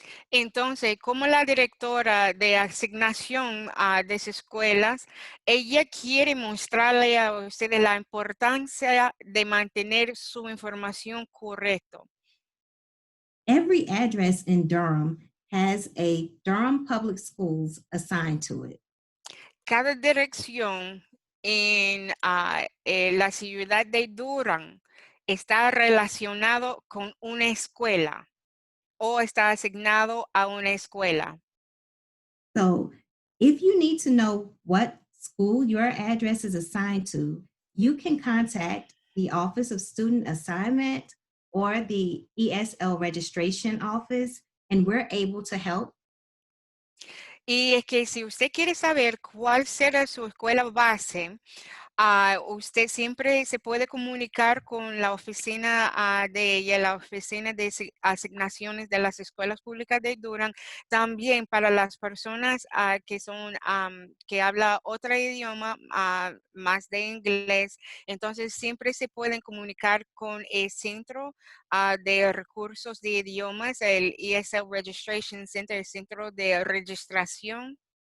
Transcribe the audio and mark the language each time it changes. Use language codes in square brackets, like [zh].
[es] Entonces, como la directora de asignación de esas escuelas, ella quiere mostrarle a ustedes la importancia de mantener su información correcta. [en] Every address in Durham has a Durham Public Schools assigned to it. [es] Cada dirección en la ciudad de Durham está relacionado con una escuela o está asignado a una escuela. [en] So if you need to know what school your address is assigned to, you can contact the Office of Student Assignment or the ESL registration office, and we're able to help. [es] Y es que si usted quiere saber cuál será su escuela base, usted siempre se puede comunicar con la oficina de ella, la oficina de asignaciones de las escuelas públicas de Durham. También para las personas que son, que habla otro idioma, más de inglés, entonces siempre se pueden comunicar con el centro de recursos de idiomas, el ESL Registration Center, el centro de registración.